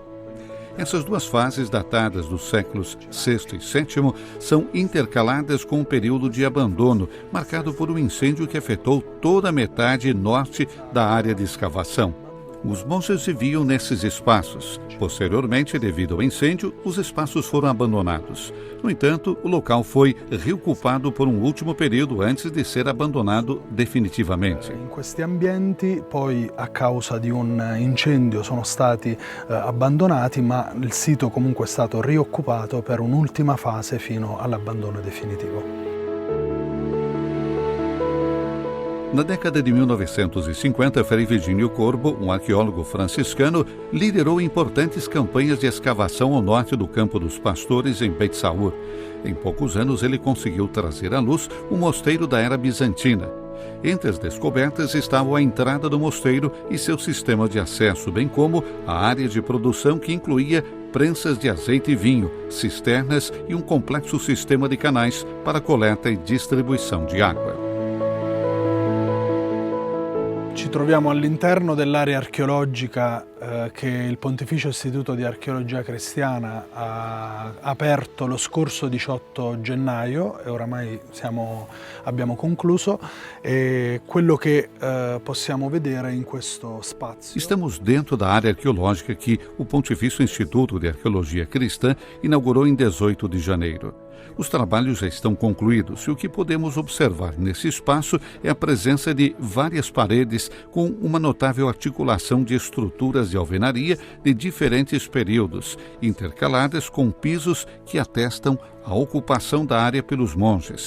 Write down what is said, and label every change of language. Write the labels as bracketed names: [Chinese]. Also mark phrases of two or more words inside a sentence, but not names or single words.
[Portuguese] Essas duas fases, datadas dos séculos VI e VII, são intercaladas com um período de abandono, marcado por um incêndio que afetou toda a metade norte da área de escavação. Os monges viviam nesses espaços. Posteriormente, devido ao incêndio, os espaços foram abandonados. No entanto, o local foi reocupado por um último período antes de ser abandonado definitivamente. [Italian] In questi ambienti, poi a causa di un incendio sono stati abbandonati, ma il sito comunque è stato rioccupato per un'ultima fase fino all'abbandono definitivo. [Portuguese] Na década de 1950, Frei Virgínio Corbo, um arqueólogo franciscano, liderou importantes campanhas de escavação ao norte do Campo dos Pastores, em Beit Saur. Em poucos anos, ele conseguiu trazer à luz um mosteiro da era bizantina. Entre as descobertas estavam a entrada do mosteiro e seu sistema de acesso, bem como a área de produção que incluía prensas de azeite e vinho, cisternas e um complexo sistema de canais para coleta e distribuição de água. [Italian] Ci troviamo all'interno dell'area archeologica che il Pontificio Istituto di Archeologia Cristiana ha aperto lo scorso 18 gennaio e oramai abbiamo concluso, e quello che possiamo vedere in questo spazio. [Portuguese] Estamos dentro da área arqueológica que o Pontifício Instituto de Arqueologia Cristã inaugurou em 18 de janeiro. Os trabalhos já estão concluídos e o que podemos observar nesse espaço é a presença de várias paredes com uma notável articulação de estruturas de alvenaria de diferentes períodos, intercaladas com pisos que atestam a ocupação da área pelos monges.